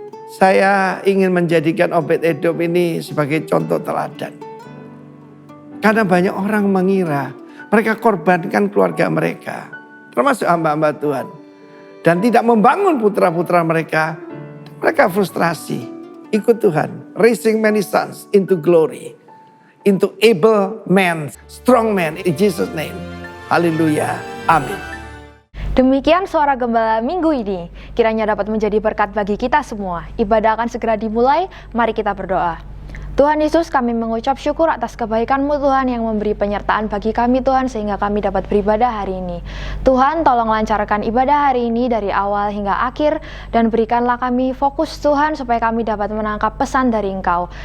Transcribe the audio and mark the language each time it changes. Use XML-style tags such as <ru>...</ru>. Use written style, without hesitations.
<id>Saya ingin menjadikan Obed-Edom ini sebagai contoh teladan. Karena banyak orang mengira mereka korbankan keluarga mereka. Termasuk hamba-hamba Tuhan. Dan tidak membangun putra-putra mereka. Mereka frustrasi. Ikut Tuhan.</id> <en>Raising many sons into glory. Into able men, strong men in Jesus' name.</en> <id>Haleluya. Amin. Demikian suara gembala minggu ini. Kiranya dapat menjadi berkat bagi kita semua. Ibadah akan segera dimulai. Mari kita berdoa. Tuhan Yesus, kami mengucap syukur atas kebaikan-Mu Tuhan yang memberi penyertaan bagi kami Tuhan sehingga kami dapat beribadah hari ini. Tuhan, tolong lancarkan ibadah hari ini dari awal hingga akhir dan berikanlah kami fokus Tuhan supaya kami dapat menangkap pesan dari Engkau.</id>